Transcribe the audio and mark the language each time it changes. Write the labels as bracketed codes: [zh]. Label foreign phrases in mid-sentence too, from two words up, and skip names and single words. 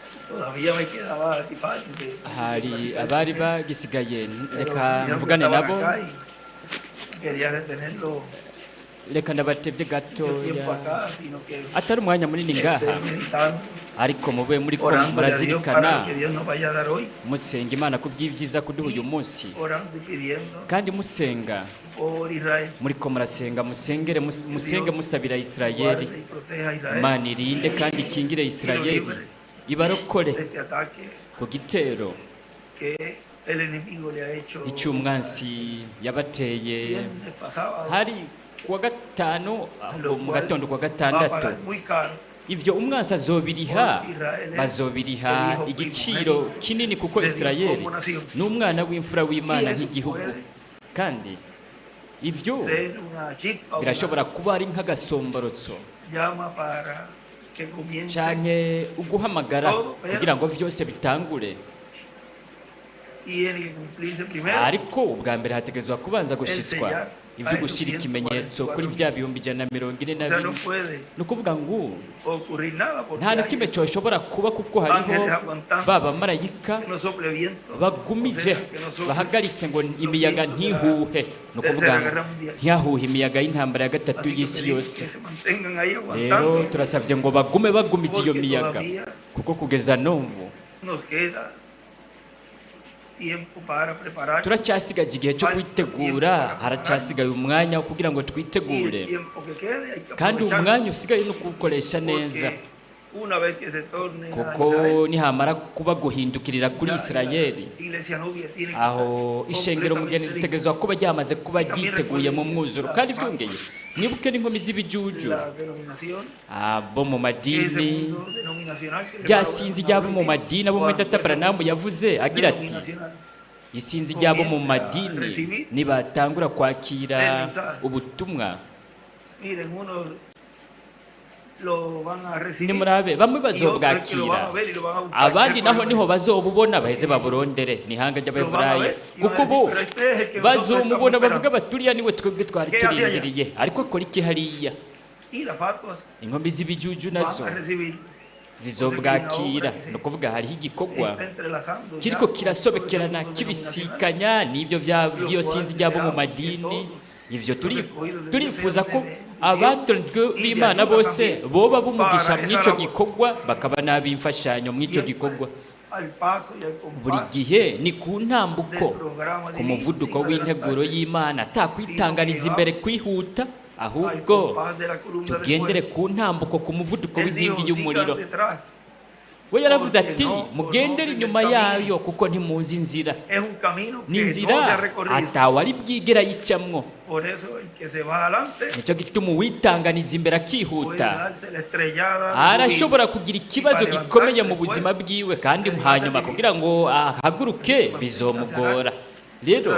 [es] Todavía me quedaba aquí parte [rn] hari abari bagisigaye [es] pero [rn] reka [es] vieron que [rn] mvugane [es] estaban [rn] nabo [es] acá y quería retenerlo [rn] reka ndabatebye [es] mucho tiempo [rn] gatoya [es] acá, sino que [rn] atari umwanya munini ngaha [es] meditando, [rn] ariko mube muri ko [es] orando a Dios para [rn] murazirikana [es] lo que Dios nos vaya a dar hoy, [rn] musenga imana ku by'ibyiza kuduha uyu munsi [es] orando y pidiendo [rn] kandi musenga [es] por Israel, [rn] muri ko murasenga musengere musenge musabira Isirayeli [es] guarde y proteja a Israel [rn] imana irinde kandi ikingire Isirayeli ibarokore [es] de este ataque [rn] ku gitero [es] que el enemigo le ha hecho [rn] icy'umwansi yabateye [es] viernes pasado. [rn] hari kuwa gatanu [es] Lo [rn] mu [es] cual [rn] gatondo kuwa [es] va a [rn] gatandatu [es] pagar muy caro [rn] ivyo umwansi azobiriha [es] Israel [rn] bazobiriha [es] el hijo [rn] igiciro [es] primogénito [rn] kinini kuko [es] de Dios [rn] Isirayeli [es] como nación. [rn] n'umwana w'imfura w'Imana [es] Y eso [rn] nk'igihugu [es] puede [rn] kandi ivyo [es] ser una chispa, [rn] birashobora kuba ari nk'agasomborotso [es] llama para que comience [rn] canke uguhamagara kugira ngo vyose bitangure [es] tiene que cumplirse primero [rn] ariko ubwa mbere hategezwa kubanza gushitswa ivyo gushira ikimenyetso kuri vya bihumbi 144 [es] o sea, no puede [rn] ni ukuvuga ngo [es] ocurrir nada porque [rn] nta na [es] hay [rn] kimwe cyoshobora kuba kuko hariho [es] ángeles aguantando [rn] baba marayika [es] que no sople viento, [rn] bagumije [es] o sea, que no sople [rn] bahagaritse ngo imiyaga ntihuhe ni ukuvuga [es] Tercera [rn] ngo [es] Guerra Mundial. [rn] ntihahuhe imiyaga y'intambara ya gatatu [es] Así que [rn] y'isi [es] pedimos [rn] yose [es] que se mantengan ahí [rn] rero [es] aguantando [rn] turasabye ngo bagume bagumije iyo [es] porque [rn] miyaga [es] todavía [rn] kuko kugeza n'ubu [es] nos queda tiempo para preparar [rn] turacyasigaje igihe cyo kwitegura haracyasigaye umwanya wo kugira ngo [es] y [rn] twitegure [es] el tiempo que quede hay que [rn] kandi [es] aprovecharlo, [rn] umwanya usigaye no kuwukoresha neza [es] porque una vez que se torne a [rn] kuko [es] Israel, [rn] nihamara kuba guhindukirira kuri Isirayeli [es] Iglesia Nubia tiene que [rn] aho [es] estar [rn] ishengero mugeni [es] completamente [rn] ritegerezwa kuba ryamaze kuba ryiteguye mu mwuzuro kandi byongeye mwibuke n'inkomi z'ibijuju [es] la denominación, [rn] abo mu [es] ese [rn] madini [es] mundo denominacional que [rn] ryasinzi ry'abo mu madini abo muri Data Branamu yavuze agira ati [es] denominacional [rn] isinzi ry'abo mu madini nibatangura kwakira ubutumwa [es] miren, uno lo van a recibir [rn] nimurabe bamwe [es] y otros que lo van [rn] bazobwakira [es] a ver y lo van a buscar. [rn] abandi naho niho bazobubona baheze baburondere ni ihanga ry'Abaheburayo kuko bo bazomubona bavuga baturiya niwe twebwe twari turindiriye ariko akora iki hariya [es] y las fatuas [rn] inkombi z'ibijuju [es] van [rn] nazo [es] a recibir, [rn] zizobwakira ni ukuvuga hariho igikorwa [es] está entrelazando ya [rn] kiriko [es] con [rn] kirasobekerana [es] todo ese mundo [rn] kibisikanya n'ibyo by'iyo sinzi ry'abo mu madini ivyo turifuza ko abatojwe b'Imana bose boba bumugisha mw'ico gikorwa bakaba n'abimfashanyo mw'ico gikorwa [es] al paso y al [rn] buri [es] compás [rn] gihe ni ku [es] del [rn] ntambuko [es] programa [rn] ku [es] divino, [rn] muvuduko [es] sin [rn] w'integuro [es] adelantarse, [rn] y'Imana atakwitanganiza imbere kwihuta [es] al [rn] ahubwo [es] compás de la columna de [rn] tugendere [es] fuego. [rn] ku ntambuko ku muvuduko [es] Él dijo, [rn] w'inkingi y'umuriro [es] "Sigan detrás". [rn] we yaravuze ati mugendere inyuma yayo kuko ntimuzi inzira [es] Es un camino [rn] ni [es] que no se ha [rn] inzira [es] recorrido. [rn] atawari bwigera yicamwo [es] Por eso el que se va adelante [rn] nicyo gituma uwitanganiza imbere [es] puede [rn] akihuta [es] darse la estrellada de su [rn] arashobora [es] vida. [rn] kugira ikibazo gikomeye mu buzima bwiwe kandi hanyuma kugira ngo ahaguruke bizomugora rero